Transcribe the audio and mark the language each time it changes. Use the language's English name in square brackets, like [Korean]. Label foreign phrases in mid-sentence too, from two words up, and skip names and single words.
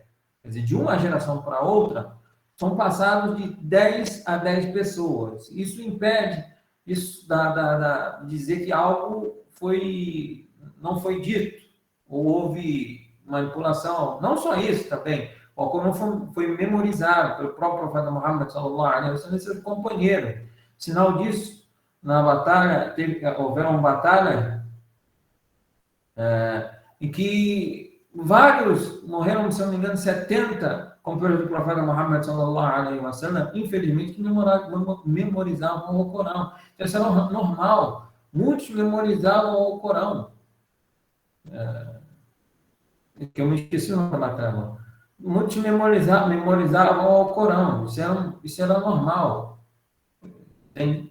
[Portuguese] Quer dizer, de uma geração para outra, são passados de 10 a 10 pessoas. Isso impede de dizer que algo não foi dito, ou houve manipulação. Não só isso também. O Alcorão foi memorizado pelo próprio profeta Muhammad [Arabic] صلى الله عليه وسلم, [Portuguese] seu companheiro. Sinal disso, na batalha, houveram batalha em que vários morreram, se não me engano, 70 companheiros do profeta Muhammad [Arabic] صلى الله عليه وسلم, [Portuguese] infelizmente, que memorizavam o Alcorão. Então, isso era normal. Muitos memorizavam o Alcorão. Que eu me esqueci o nome da batalha. Muitos memorizavam o Alcorão. Isso era normal. Entende?